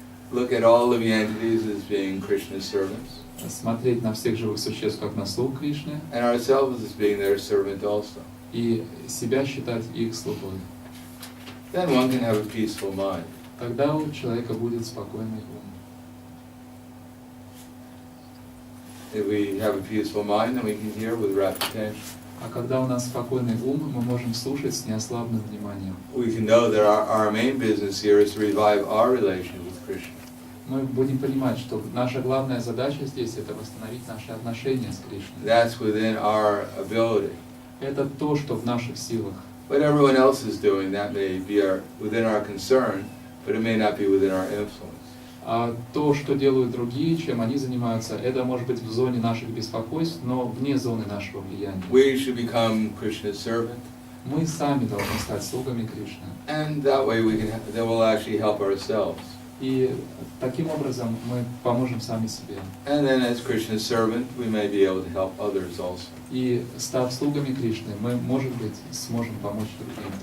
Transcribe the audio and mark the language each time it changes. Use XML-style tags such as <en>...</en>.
<en>Look at all living entities as being Krishna's servants,</en> <ru>Смотреть на всех живых существ как на слуг Кришны,</ru> <en>and ourselves as being their servant also.</en> <ru>и себя считать их слугой.</ru> <en>Then one can have a peaceful mind.</en> <ru>Тогда у человека будет спокойный ум.</ru> <en>If we have a peaceful mind, then we can hear with rapt attention.</en> <ru>А когда у нас спокойный ум, мы можем слушать с неослабным вниманием.</ru> <en>We can know that our main business here is to revive our relationship with Krishna.</en> <ru>Мы будем понимать, что наша главная задача здесь – это восстановить наши отношения с Кришной.</ru> <en>That's within our ability.</en> <ru>Это то, что в наших силах.</ru> <en>What everyone else is doing, that may be within our concern, but it may not be within our influence.</en> <ru>А то, что делают другие, чем они занимаются, это может быть в зоне наших беспокойств, но вне зоны нашего влияния.</ru> <en>We should become Krishna's servant,</en> <ru>Мы сами должны стать слугами Кришны.</ru> <en>and that way then we'll actually help ourselves.</en> <ru>И таким образом мы поможем сами себе.</ru> <en>And then as Krishna's servant, we may be able to help others also.</en> <ru>И став слугами Кришны, мы, может быть, сможем помочь другим.</ru>